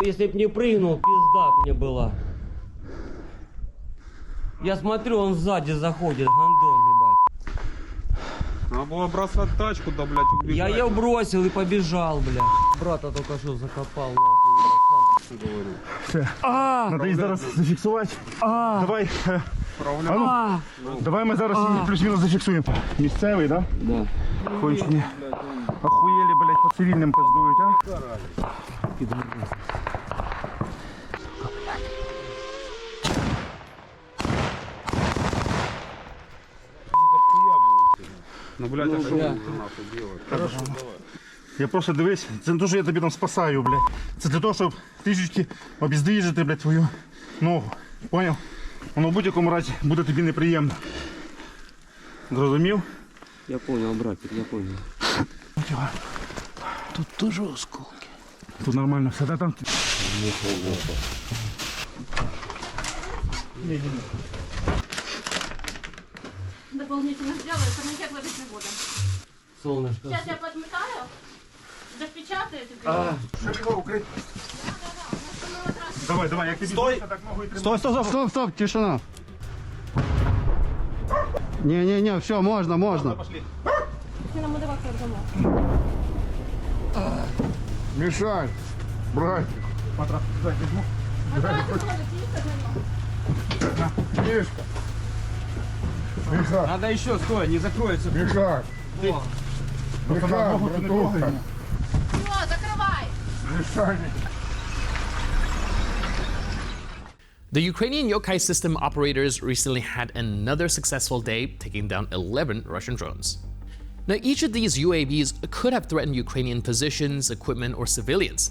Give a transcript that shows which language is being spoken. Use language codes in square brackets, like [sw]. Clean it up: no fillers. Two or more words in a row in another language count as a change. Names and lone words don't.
[ru] Если б не прыгнул, пизда мне была. Я смотрю, он сзади заходит, гандон, ебать. Надо было бросать тачку, да, блядь, убегать. Я ее бросил и побежал, блядь. Брата только что закопал, нахуй, ебать, сам говорю. [uk] Надо їх зараз зафіксувати. Давай. А ну, давай ми зараз її плюс-мінус зафіксуємо. Місцевий, да? [ru] Да. [uk] Кончені. Охуєлі, блядь, по цивільним пиздують, а? [ru] Ну, блядь, а что вы нахуй делаете? Хорошо, давай. [uk] Я просто дивись, це не те, що я тобі там спасаю, блядь. Це для того, щоб трішечки обіздвіжити, блядь, твою ногу. Поняв? Воно в будь-якому разі буде тобі неприємно. Зрозумів? [ru] Я понял, братик, я понял. Тут тоже осколки. Тут нормально все, да, там? Дополнительно сделаю, турникет ловить не буду. Солнышко. Сейчас я подметаю, запечатаю тебе. [uk] Давай, давай, як тобі стой! Так ногу і тримай. [ru] Стоп, тишина. Не, все, можно. [uk] Ти нам давай домой. [ru] Мешай, братик. Мишка. Миша, Надо еще, стой, не закроется. Миша. Миша, братуха. Все, закрывай. Миша. [en] The Ukrainian Yokai system operators recently had another successful day, taking down 11 Russian drones. Now, each of these UAVs could have threatened Ukrainian positions, equipment, or civilians.